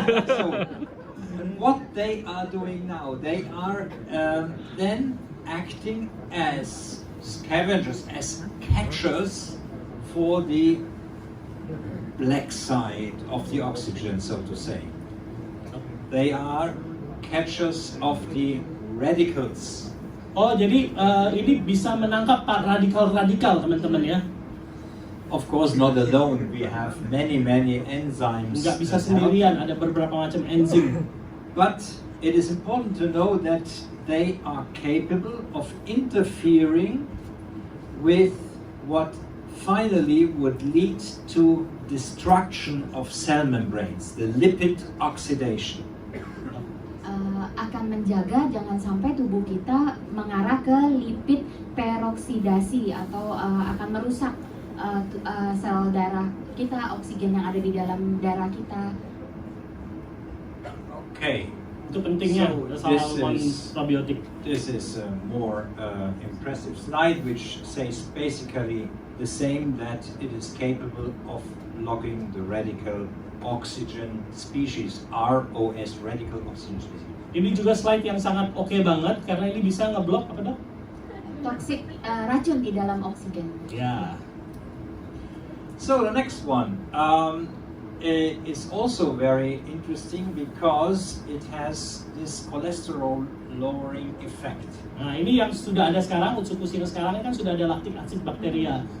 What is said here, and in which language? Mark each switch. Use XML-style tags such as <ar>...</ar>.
<en>So, what they are doing now, they are then acting as scavengers, as catchers for the black side of the oxygen, so to say. They are catchers of the radicals.</en> <id>Oh, jadi ini bisa menangkap radikal-radikal teman-teman ya?</id> <en>Of course, not alone. We have many enzymes.</en> <id>Nggak bisa sendirian, ada beberapa macam enzim.</id> <en>But it is important to know that they are capable of interfering with what finally would lead to destruction of cell membranes, the lipid oxidation.</en> <id>Akan menjaga jangan sampai tubuh kita mengarah ke lipid peroksidasi atau akan merusak sel darah kita, oksigen yang ada di dalam darah kita.</id> <en>Okay.</en> <id>Itu pentingnya probiotik.</id> <en>This is a more impressive slide, which says basically the same, that it is capable of blocking the radical oxygen species, ROS, radical oxygen species.</en> <id>Ini juga slide yang sangat oke banget karena ini bisa ngeblok apa dok? Toksik racun di dalam oksigen. Ya.</id> <en>So the next one is also very interesting because it has this cholesterol lowering effect.</en> <id>Nah ini yang sudah ada sekarang, Utsukushii sekarang kan sudah ada lactic acid bacteria.</id>